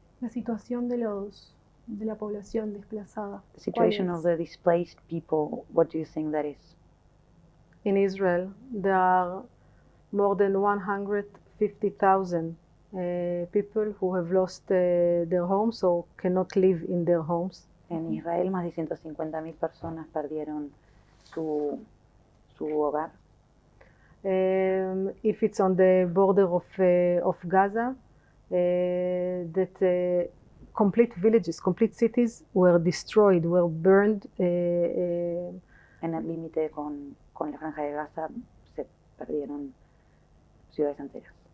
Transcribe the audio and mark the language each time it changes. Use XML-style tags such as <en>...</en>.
<es>situación de la población desplazada.</es> <en>The situation of the displaced people, what do you think that is? In Israel, there are more than 150,000 people who have lost their homes or cannot live in their homes.</en> <es>En Israel, más de 150.000 personas perdieron su hogar.</es> <en>If it's on the border of Gaza, that complete villages, complete cities were destroyed, were burned.</en> <es>En el límite con la franja de Gaza se perdieron ciudades enteras.</es>